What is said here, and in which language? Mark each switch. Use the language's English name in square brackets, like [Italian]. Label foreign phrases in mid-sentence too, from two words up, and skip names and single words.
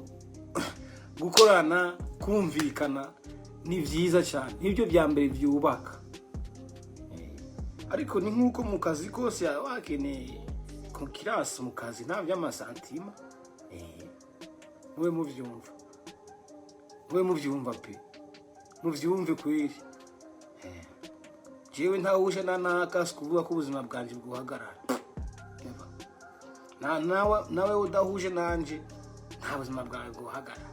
[Rundi] Gukorana kumvikana ni byiza cyane nibyo bya mbere byubaka. Ariko ni nkuko mu kazi kose wakeneye konkurence mu kazi nta by'amasantima. we muvyumva pe muvyumve kweli. Jewe ntawuje nanakasi kuvuga ko ubuzima bwanje bwuhagarara. Nawe udahuje nanje nta buzima bwawe bwuhagarara.